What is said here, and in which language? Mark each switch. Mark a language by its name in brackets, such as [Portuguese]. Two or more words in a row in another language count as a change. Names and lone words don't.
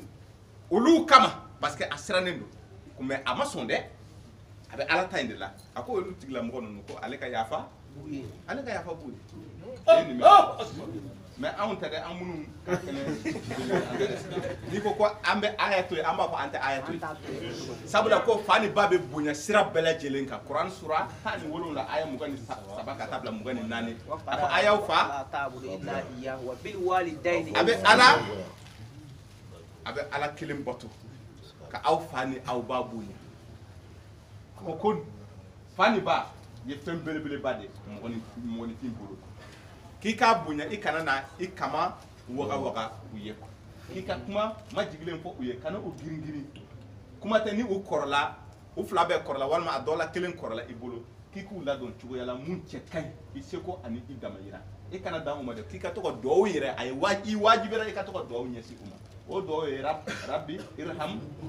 [Bambara] olu kama [French] parce que [Bambara] a sirannen do mais a ma sɔn dɛ a bɛ ala ta in de la a ko olu tigila mɔgɔ ninnu ko ale ka yafa ale ka yafa b'u ye mais anw tɛ dɛ an minnu ka kɛnɛ n'i ko ko an bɛ aya to yen an b'a fɔ an tɛ aya to yen sabula ko fa ni ba bɛ bonya sira bɛɛ lajɛlen kan kuran sura 17 aya 23 ka taa bila 24 a fɔ ayaw fa [Arabic] لا تعبد إلا إياه وبالوالدين [Bambara] a bɛ ala kelen bato ka aw fa ni aw ba bonya ko fa ni ba ye fɛn belebeleba de mɔgɔninfin bolo k'i k'a bonya i kana na i kama waga u ye k'i ka kuma ma jigilen fɔ u ye kana o girin kuma tɛ ni u kɔrɔla u fila bɛɛ kɔrɔla walima a dɔ la kelen kɔrɔla i bolo k'i k'u ladon cogoya la mun cɛ ka ɲi i seko ani i damayira i kana dan u ma dɛ k'i ka to ka duwawu yɛrɛ a ye i wajibira i ka to ka duwawu ɲɛsin u ma o duwawu ye [Arabic] رب ارحم